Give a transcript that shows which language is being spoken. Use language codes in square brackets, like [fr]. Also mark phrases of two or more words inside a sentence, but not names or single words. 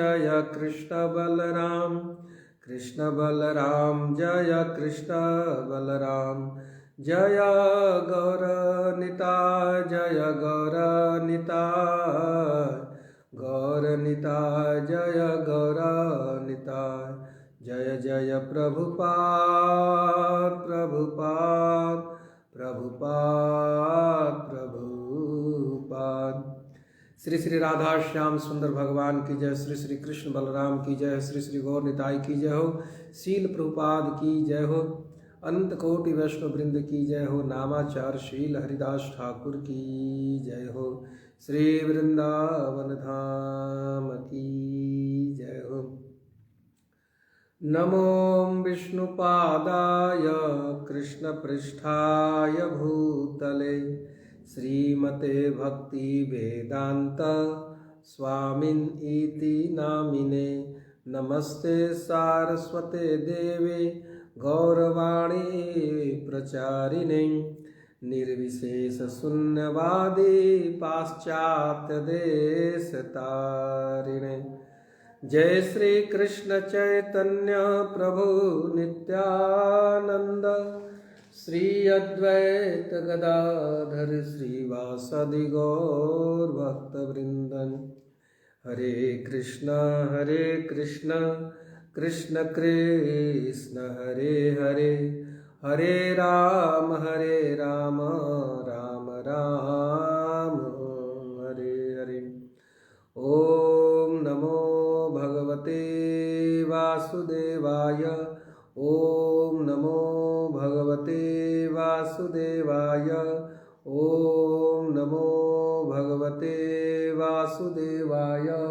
[hi] कृष्ण बलराम जय कृष्ण बलराम जय गौर निताय गौर निताय जय गौर निताय जय जय प्रभुपाद श्री श्री राधा श्याम सुंदर भगवान की जय। श्री श्री कृष्ण बलराम की जय। श्री श्री गौर निताय की जय हो। शील प्रभुपाद की जय हो। अनंत कोटि वैष्णव वृंद की जय हो। नामाचार शील हरिदास ठाकुर की जय हो। श्री वृंदावन धाम की जय हो। [sa] नमो विष्णुपादाय कृष्णपृष्ठाय भूतले श्रीमते भक्ति वेदांत स्वामिन इति नामिने नमस्ते सारस्वते देवे गौरवाणी प्रचारिणे निर्विशेष शून्यवादी पाश्चात्य देश तारिणे जय श्री कृष्ण चैतन्य प्रभु नित्यानंद श्री अद्वैत गदाधर श्रीवासदि गौर भक्तवृंदन हरे कृष्ण कृष्ण कृष्ण हरे हरे हरे राम राम राम हरे हरे। ओम नमो भगवते वासुदेवाय ओम नमो भगवते वासुदेवाय ओम नमो भगवते वासुदेवाय।